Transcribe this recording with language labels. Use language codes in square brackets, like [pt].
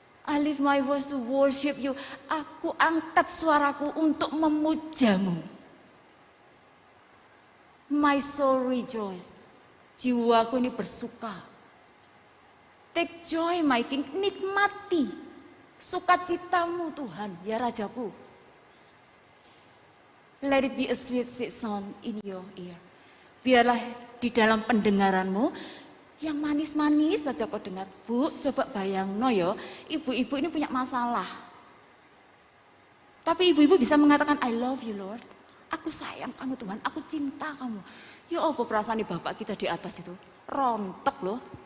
[en] I lift my voice to worship you. [id] Aku angkat suaraku untuk memujamu. [en] My soul rejoice. [id] Jiwaku ini bersuka. [en] Take joy my King, [id] nikmati sukacitamu Tuhan, ya Rajaku. [en] Let it be a sweet, sweet sound in your ear. [id] Biarlah di dalam pendengaranmu yang manis-manis saja kau dengar. Bu, coba bayang yo, ibu-ibu ini punya masalah. Tapi ibu-ibu bisa mengatakan, [en] I love you Lord. [id] Aku sayang kamu Tuhan, aku cinta kamu. Ya apa perasaan di Bapak kita di atas itu? Rontok loh.